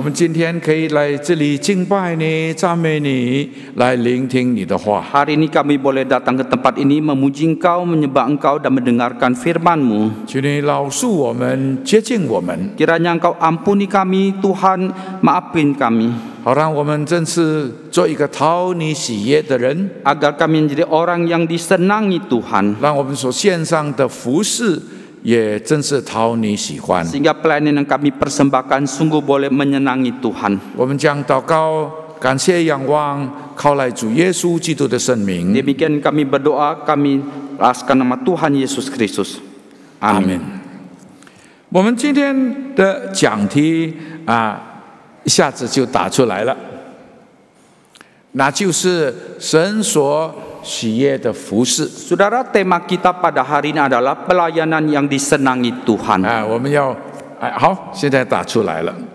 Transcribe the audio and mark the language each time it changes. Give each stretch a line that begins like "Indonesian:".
Chinese: 们今天可以来这里敬拜你、赞美你，来聆听你的话。
Indonesian: Hari ini kami boleh datang ke tempat ini memuji Engkau, menyembah Engkau dan mendengarkan firman-Mu.
Chinese: 求你饶恕我们，接近我们，
Indonesian: Kiranya Engkau ampuni kami, Tuhan, maafin kami,
Chinese: 好让我们真是做一个讨你喜悦的人，
Indonesian: agar kami menjadi orang yang disenangi Tuhan,
Chinese: 让我们所献上的服事也真是讨你喜欢。
Indonesian: sehingga pelayanan yang kami persembahkan sungguh boleh menyenangi Tuhan.
Chinese: 我们将祷告、感谢、仰望，靠来主耶稣基督的圣名。
Indonesian: Demikian kami berdoa, kami alaskan nama Tuhan Yesus Kristus.
Chinese: 阿门
Indonesian: Amin.
Chinese: 我们今天的讲题一下子就打出来了，那就是神所喜悦的服事。
Indonesian: Saudara, tema kita pada hari ini adalah pelayanan yang disenangi Tuhan.
Chinese: 我们要好，现在打出来了。